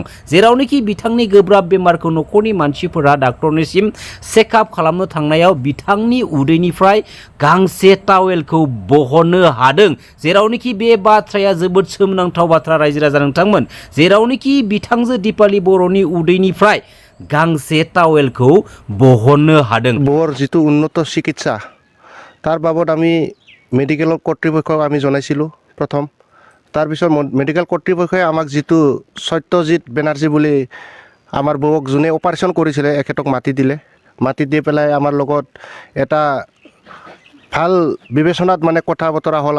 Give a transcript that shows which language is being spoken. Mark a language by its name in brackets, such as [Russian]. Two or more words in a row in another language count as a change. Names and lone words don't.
[Bodo] जेरावनोखि बिथांनि गोब्राब बेमारखौ न'खरनि मानसिफोरा डाक्टरनिसिम चेकआप खालामनो थांनायाव बिथांनि उदैनिफ्राय गांसे टावेलखौ बहननो हादों। जेरावनोखि बे बाथ्राया जोबोद सोमोनांथाव बाथ्रा रायजो राजा नोंथांमोन। जेरावनोखि बिथांजो दिपाली बर'नि उदैनिफ्राय गांसे टावेलखौ बहननो हादों। [Assamese] বৰ যিটো উন্নত চিকিৎসা তাৰ বাবদ আমি মেডিকেল কৰ্তৃপক্ষক আমি জনাইছিলোঁ প্ৰথম। তাৰপিছত মেডিকেল কৰ্তৃপক্ষই আমাক যিটো সত্যজিৎ বেনাৰ্জী বুলি আমাৰ বৌক যোনে অপাৰেশ্যন কৰিছিলে এখেতক মাতি দিলে। মাতি দি পেলাই আমাৰ লগত এটা ভাল বিবেচনাত মানে কথা বতৰা হ'ল।